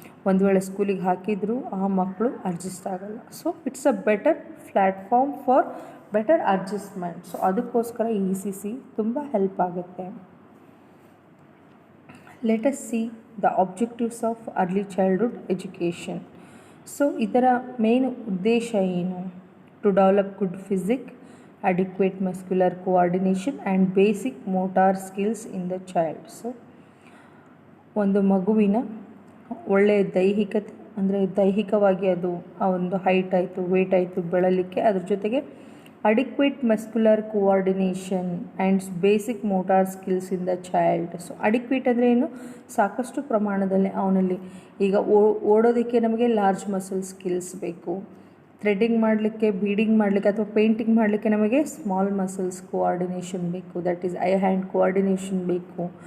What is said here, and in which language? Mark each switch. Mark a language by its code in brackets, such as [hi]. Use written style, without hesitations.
[kn] ಒಂದು ವೇಳೆ ಸ್ಕೂಲಿಗೆ ಹಾಕಿದರೂ ಆ ಮಕ್ಕಳು ಅಡ್ಜಸ್ಟ್ ಆಗಲ್ಲ. [en] So it's a better platform for better adjustment. [kn] So ಅದಕ್ಕೋಸ್ಕರ ECC ತುಂಬ ಹೆಲ್ಪ್ ಆಗುತ್ತೆ. [en] Let us see the objectives of early childhood education. [kn] So ಇದರ ಮೇನ್ ಉದ್ದೇಶ ಏನು? [en] To develop good physique, adequate muscular coordination and basic motor skills in the child. [kn] So ಒಂದು ಮಗುವಿನ ಒಳ್ಳೆಯ ದೈಹಿಕತೆ ಅಂದರೆ ದೈಹಿಕವಾಗಿ ಅದು ಆ ಒಂದು ಹೈಟ್ ಆಯಿತು, ವೇಟ್ ಆಯಿತು ಬೆಳಲಿಕ್ಕೆ, ಅದ್ರ ಜೊತೆಗೆ [en] Adequate muscular coordination and basic motor skills in the child. [kn] So adequate ಅಂದರೆ ಏನು? ಸಾಕಷ್ಟು ಪ್ರಮಾಣದಲ್ಲಿ ಅವನಲ್ಲಿ ಈಗ ಓಡೋದಕ್ಕೆ ನಮಗೆ ಲಾರ್ಜ್ ಮಸಲ್ ಸ್ಕಿಲ್ಸ್ ಬೇಕು, ಥ್ರೆಡ್ಡಿಂಗ್ ಮಾಡಲಿಕ್ಕೆ, ಬೀಡಿಂಗ್ ಮಾಡಲಿಕ್ಕೆ ಅಥವಾ ಪೇಂಟಿಂಗ್ ಮಾಡಲಿಕ್ಕೆ ನಮಗೆ ಸ್ಮಾಲ್ ಮಸಲ್ಸ್ ಕೋಆರ್ಡಿನೇಷನ್ ಬೇಕು, [en] that is eye hand coordination [kn] ಬೇಕು.